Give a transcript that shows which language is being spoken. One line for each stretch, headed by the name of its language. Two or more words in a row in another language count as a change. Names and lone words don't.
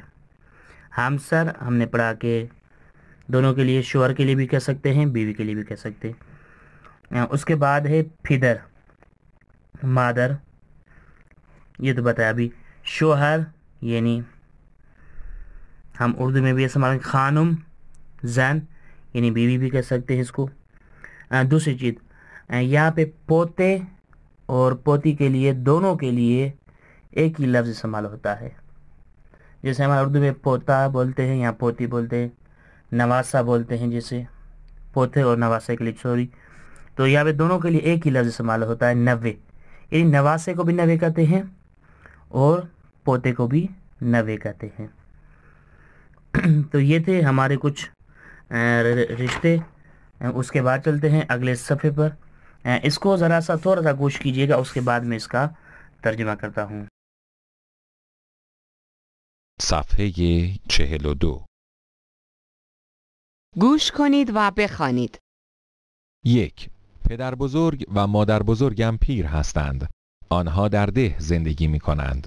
Urdu: ہمسر ہم نے پڑھا کہ دونوں کے لیے، شوہر کے لیے بھی کہہ سکتے ہیں، بیوی کے لیے بھی کہہ سکتے ہیں. اس کے بعد ہے پدر، مادر، یہ تو بتایا ابھی. شوہر یعنی ہم اردو میں بھی استعمال خانم، زن یعنی بیوی بھی کہہ سکتے ہیں اس کو. دوسری چیز یہاں پہ پوتے اور پوتی کے لیے، دونوں کے لیے ایک ہی لفظ استعمال ہوتا ہے. جیسے ہمارے اردو میں پوتا بولتے ہیں، یہاں پوتی بولتے ہیں. نواسا بولتے ہیں جیسے، پوتے اور نواسے کے لیے سوری. تو یہاں پہ دونوں کے لیے ایک ہی لفظ استعمال ہوتا ہے، نوے. یعنی نواسے کو بھی نوے کہتے ہیں اور پوتے کو بھی نوے کہتے ہیں. تو یہ تھے ہمارے کچھ رشتے. اس کے بعد چلتے ہیں اگلے صفحے پر. اس کو ذرا سا تھوڑا سا گوش کیجیے گا، اس کے بعد میں اس کا ترجمہ کرتا ہوں.
Persian: صفحه 42. گوش کنید و بخوانید. 1. پدر بزرگ و مادر بزرگم پیر هستند. آنها در ده زندگی می کنند.